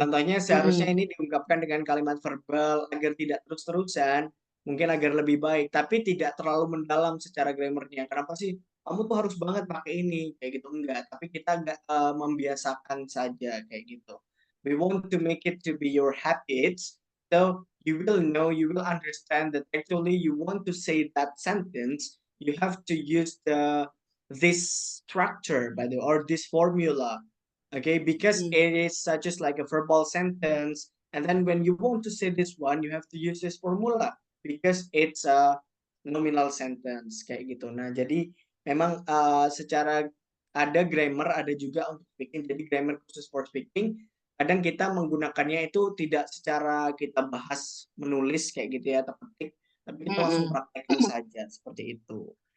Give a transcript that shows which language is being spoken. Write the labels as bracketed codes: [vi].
[id] Contohnya seharusnya ini diungkapkan dengan kalimat verbal agar tidak terus-terusan, mungkin agar lebih baik, tapi tidak terlalu mendalam secara grammarnya. Kenapa sih kamu tuh harus banget pakai ini kayak gitu, enggak, tapi kita enggak membiasakan saja kayak gitu. [en] We want to make it to be your habits, so you will know, you will understand that actually you want to say that sentence, you have to use this structure by the or this formula, okay, because it is such as like a verbal sentence, and then when you want to say this one you have to use this formula because it's a nominal sentence [id] kayak gitu. Nah jadi memang secara ada grammar, ada juga untuk speaking. Jadi grammar khusus [en] for speaking [id] kadang kita menggunakannya itu tidak secara kita bahas menulis kayak gitu ya atau ketik, tapi kita langsung praktekkan saja seperti itu.